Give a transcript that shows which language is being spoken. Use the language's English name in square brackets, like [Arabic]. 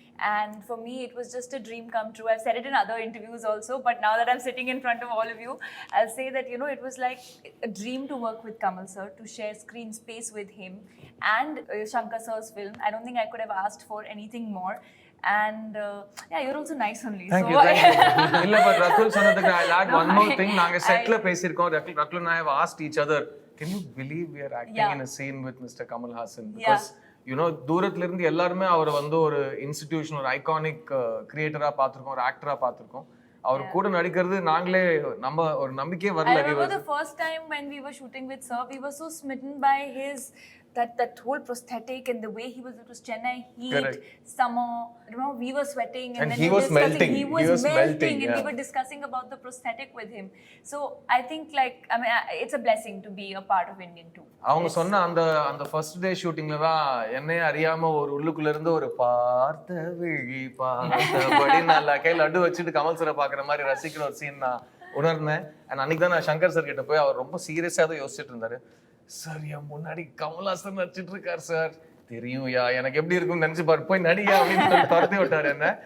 [English] And for me, it was just a dream come true. I've said it in other interviews also, but now that I'm sitting in front of all of you, I'll say that, you know, it was like a dream to work with Kamal sir, to share screen space with him and Shankar sir's film. I don't think I could have asked for anything more. And yeah, you're also nice only. Thank you. [Tamil] இல்ல [English] but Rakul [Tamil] சொன்னதுக்கு [English] I'll add one more thing. [Tamil] நாங்க செட்ல பேசியிருக்கோம். [English] Rakul and I have asked each other, can you believe we are acting in a scene with Mr. Kamal Haasan? Because you know, [Tamil] தூரத்துல இருந்து எல்லாருமே அவரை வந்து ஒரு இன்ஸ்டிடியூஷன், ஒரு ஐகானிக் கிரியேட்டரா பார்த்திருக்கோம், ஒரு ஆக்டரா பார்த்திருக்கோம். அவர் கூட நடிக்கிறது நாங்களே நம்ம ஒரு நம்பிக்கையே வரல. [English] I remember the first time when we were shooting with sir, we were so smitten by his that whole prosthetic and the way he was. It was Chennai heat, correct. Summer. Remember, we were sweating and then he was melting. He was melting, and we were discussing about the prosthetic with him. So I think, like, I mean, it's a blessing to be a part of Indian too. [Tamil] அவங்க சொன்ன அந்த first day ஷூட்டிங்ல தான் என்னையே அறியாம ஒரு உள்ளுக்குள்ள இருந்து ஒரு பார்த்த விழி பார்த்தபடி நல்லா கையில் லட்டு வச்சுட்டு கமல் சரை பாக்குற மாதிரி ரசிக்கிற ஒரு சீன் நான் உணர்ந்தேன். அண்ட் அன்னைக்கு தான் நான் சங்கர் சார் கிட்ட போய் அவர் ரொம்ப சீரியஸா தான் யோசிச்சுட்டு இருந்தாரு. சார் என் முன்னாடி கமல்ஹாசன் நடிச்சிட்டு இருக்காரு சார், தெரியும் யா, எனக்கு எப்படி இருக்கும்னு நினைச்சு பாரு, போய் நடிகா அப்படின்னு துரத்தி விட்டாரு என்ன.